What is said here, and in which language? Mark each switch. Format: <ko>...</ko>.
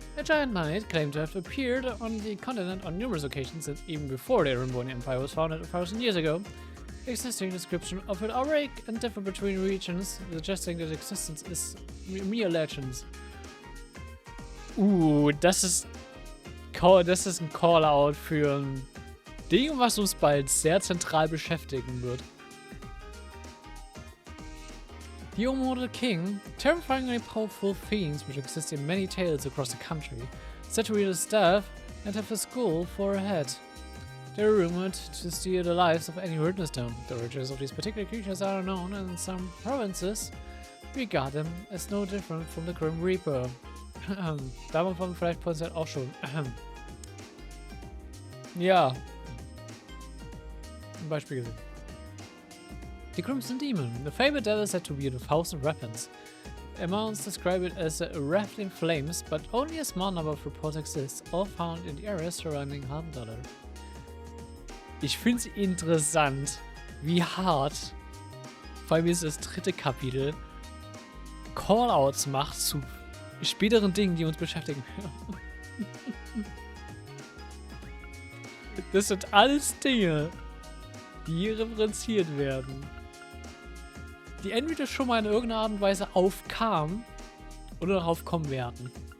<en>A giant knight claimed to have appeared on the continent on numerous occasions since even before the Erebonia Empire was founded 1,000 years ago. Existing description of it are vague and differ between regions, suggesting that existence is mere legends.</en> <de>Das ist ein Call-out für ein Ding, was uns bald sehr zentral beschäftigen wird.</de> <en>The immortal king, terrifyingly powerful fiends which exist in many tales across the country, said to wield a staff and have a skull for a head. They are rumored to steal the lives of any who witness them. The origins of these particular creatures are unknown, and in some provinces regard them as no different from the Grim Reaper.</en> <de>Davon vielleicht passiert auch schon. Ja. Ein Beispiel gesehen. The Crimson Demon.</de> <en>The fabled devil is said to wield 1,000 weapons. Amounts describe it as wrapped in flames, but only a small number of reports exist, all found in the areas surrounding Halbdollar.</en> <de>Ich finde es interessant, wie hart, vor allem ist das 3. Kapitel, Callouts macht zu späteren Dingen, die uns beschäftigen. Das sind alles Dinge, die hier referenziert werden, die entweder schon mal in irgendeiner Art und Weise aufkamen oder darauf kommen werden.</de>